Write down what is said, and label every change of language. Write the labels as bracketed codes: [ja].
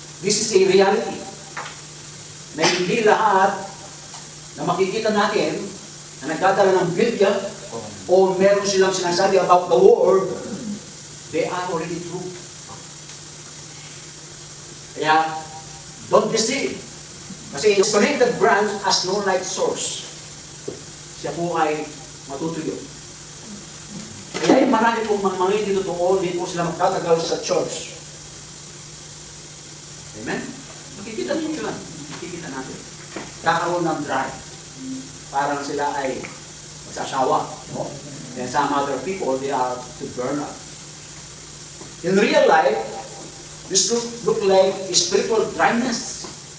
[en] This is a reality. [tl] Na hindi lahat na makikita natin na nagdadala ng Biblia o meron silang sinasabi [en] about the Word, they are already true. Kaya, don't deceive. Kasi disconnected branch has no light source. [tl] Siya po ay matutuyo. Kaya yung marami pong mga hindi totoo, hindi po sila magtatagal sa church. Amen? Makikita niyo yun. Makikita natin. Kakaroon ng drive. Parang sila ay magsasawa. No? [en] And some other people, they are to burn up. In real life, this look like spiritual dryness.